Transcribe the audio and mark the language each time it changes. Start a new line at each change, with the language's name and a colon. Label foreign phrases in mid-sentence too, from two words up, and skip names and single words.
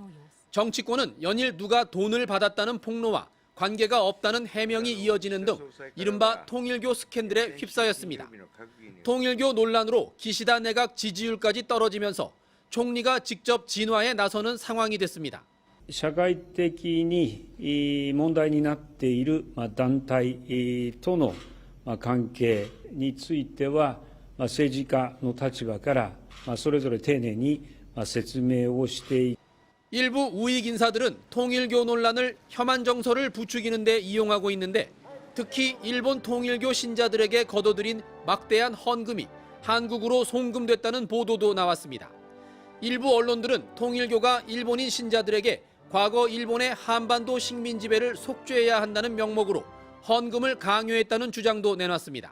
Korean: 정치권은 연일 누가 돈을 받았다는 폭로와 관계가 없다는 해명이 이어지는 등 이른바 통일교 스캔들에 휩싸였습니다. 통일교 논란으로 기시다 내각 지지율까지 떨어지면서 총리가 직접 진화에 나서는 상황이 됐습니다.
Japanese: 社会的に問題になっている団体との関係については政治家の立場からそれぞれ丁寧に説明をしていく
Korean: 일부 우익 인사들은 통일교 논란을 혐한 정서를 부추기는 데 이용하고 있는데 특히 일본 통일교 신자들에게 거둬들인 막대한 헌금이 한국으로 송금됐다는 보도도 나왔습니다. 일부 언론들은 통일교가 일본인 신자들에게 과거 일본의 한반도 식민 지배를 속죄해야 한다는 명목으로 헌금을 강요했다는 주장도 내놨습니다.